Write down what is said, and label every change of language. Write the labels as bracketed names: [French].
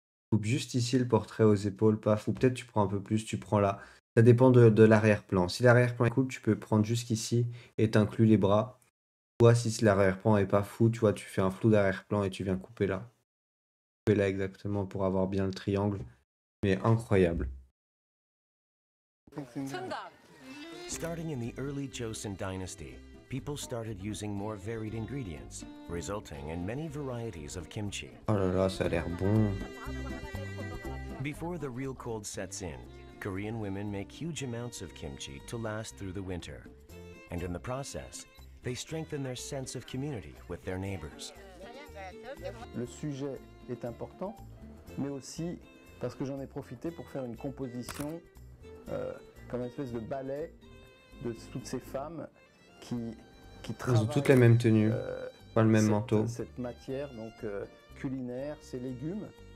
[French] Tu coupes juste ici le portrait aux épaules, paf. Ou peut-être tu prends un peu plus, tu prends là. Ça dépend de l'arrière-plan. Si l'arrière-plan est cool, tu peux prendre jusqu'ici et t'inclus les bras. Toi, si l'arrière-plan est pas fou, tu vois, tu fais un flou d'arrière-plan et tu viens couper là. Couper là exactement pour avoir bien le triangle. Mais incroyable. [English] Starting in the early Joseon dynasty, people started using more varied ingredients, resulting in many varieties of kimchi. [French] Oh là là, ça a l'air bon. [English] Before the real cold sets in, Korean women make huge amounts of kimchi to last through the winter. And in the process, they strengthen their sense of community with their neighbors. [French] Le sujet est important, mais aussi parce que j'en ai profité pour faire une composition comme une espèce de ballet de toutes ces femmes qui travaillent. Elles ont toutes la même tenue, pas le même manteau. Cette matière donc culinaire, ces légumes.